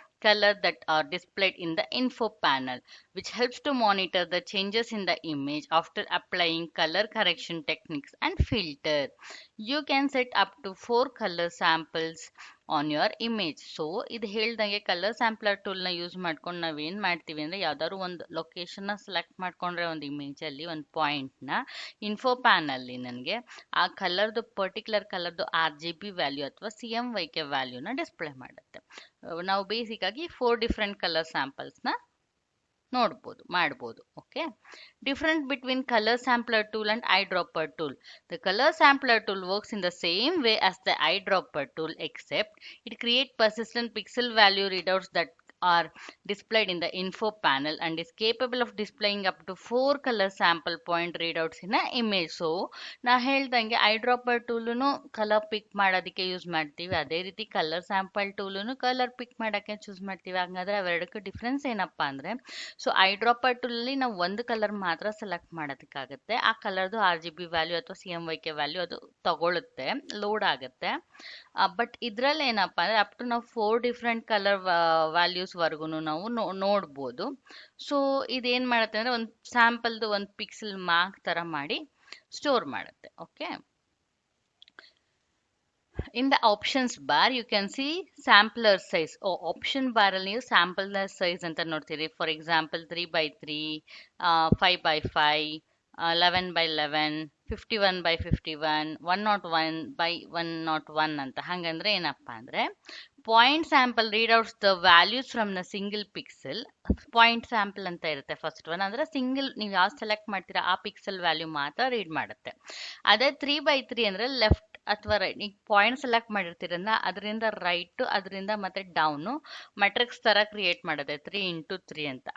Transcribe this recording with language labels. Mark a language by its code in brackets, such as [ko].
[en] color that are displayed in the info panel, which helps to monitor the changes in the image after applying color correction techniques and filter. You can set up to 4 color samples on your image. [kn] So ಇದು ಹೇಳ್ದಂಗೆ colour sampler ಟೂಲ್ನ use ಮಾಡ್ಕೊಂಡು ನಾವೇನು ಮಾಡ್ತೀವಿ ಅಂದರೆ ಯಾವ್ದಾದ್ರು ಒಂದು ಲೊಕೇಶನ್ನ select ಮಾಡ್ಕೊಂಡ್ರೆ ಒಂದು ಇಮೇಜಲ್ಲಿ ಒಂದು ಪಾಯಿಂಟ್ನ ಇನ್ಫೋ ಪ್ಯಾನಲ್ಲಿ ನನಗೆ ಆ ಕಲರ್ದು ಪರ್ಟಿಕ್ಯುಲರ್ ಕಲರ್ದು RGB ವ್ಯಾಲ್ಯೂ ಅಥವಾ CMYK ವ್ಯಾಲ್ಯೂನ ಡಿಸ್ಪ್ಲೇ ಮಾಡುತ್ತೆ. ನಾವು ಬೇಸಿಕ್ ಆಗಿ 4 ಡಿಫ್ರೆಂಟ್ ಕಲರ್ ಸ್ಯಾಂಪಲ್ಸ್ನ ಮಾಡ್ಬೋದು. [en] Okay. Difference between color sampler tool and eyedropper tool. The color sampler tool works in the same way as the eyedropper tool, except it creates persistent pixel value readouts that are displayed in the info panel and is capable of displaying up to 4 color sample point readouts in an image. [kn] So ನಾ ಹೇಳ್ದಂಗೆ ಐಡ್ರಾಪರ್ ಟೂಲುನು colour ಪಿಕ್ ಮಾಡೋದಕ್ಕೆ use ಮಾಡ್ತೀವಿ, ಅದೇ ರೀತಿ colour sample ಟೂಲುನು colour ಪಿಕ್ ಮಾಡೋಕ್ಕೆ choose ಮಾಡ್ತೀವಿ. ಹಾಗಾದ್ರೆ ಅವೆರಡಕ್ಕೂ difference ಏನಪ್ಪಾ ಅಂದರೆ, ಸೊ ಐಡ್ರಾಪರ್ ಟೂಲಲ್ಲಿ ನಾವು ಒಂದು ಕಲರ್ ಮಾತ್ರ ಸೆಲೆಕ್ಟ್ ಮಾಡೋದಕ್ಕಾಗುತ್ತೆ. ಆ ಕಲರ್ದು RGB ವ್ಯಾಲ್ಯೂ ಅಥವಾ CMYK ವ್ಯಾಲ್ಯೂ ಅದು ತಗೊಳುತ್ತೆ, ಲೋಡ್ ಆಗುತ್ತೆ. ಬಟ್ ಇದ್ರಲ್ಲಿ ಏನಪ್ಪ ಅಂದರೆ ಅಪ್ ಟು ನಾವು 4 ಡಿಫ್ರೆಂಟ್ ಕಲರ್ ವ್ಯಾಲ್ಯೂಸ್ವರೆಗೂ ನಾವು ನೋಡ್ಬೋದು. ಸೊ ಇದೇನು ಮಾಡುತ್ತೆ ಅಂದರೆ ಒಂದು ಸ್ಯಾಂಪಲ್ದು ಒಂದು ಪಿಕ್ಸೆಲ್ ಮಾರ್ಕ್ ಥರ ಮಾಡಿ ಸ್ಟೋರ್ ಮಾಡುತ್ತೆ. Okay. [en] In the options bar, you can see sampler size. [kn] Option bar ಅಲ್ಲಿ ನೀವು sampler size ಅಂತ ನೋಡ್ತೀರಿ. [en] For example 3x3, 5x5, 11x11, 51x51, 101x101 ಅಂತ. [kn] ಹಂಗಂದ್ರೆ ಏನಪ್ಪ ಅಂದ್ರೆ [en] Point sample readouts the values from the single pixel. [kn] Point sample ಅಂತ ಇರುತ್ತೆ ಫಸ್ಟ್ ಒನ್, ಅಂದ್ರೆ ಸಿಂಗಲ್ ನೀವು ಯಾವ್ದು ಸೆಲೆಕ್ಟ್ ಮಾಡ್ತೀರಾ ಆ ಪಿಕ್ಸೆಲ್ ವ್ಯಾಲ್ಯೂ ಮಾತ್ರ ರೀಡ್ ಮಾಡುತ್ತೆ. ಅದೇ 3x3 ಅಂದ್ರೆ ಲೆಫ್ಟ್ ಅಥವಾ ರೈಟ್, ಈಗ ಪಾಯಿಂಟ್ ಸೆಲೆಕ್ಟ್ ಮಾಡಿರ್ತೀರಲ್ಲ ಅದರಿಂದ ರೈಟ್ ಅದರಿಂದ ಮತ್ತೆ ಡೌನು ಮೆಟ್ರಿಕ್ಸ್ ತರ ಕ್ರಿಯೇಟ್ ಮಾಡುತ್ತೆ 3x3 ಅಂತ.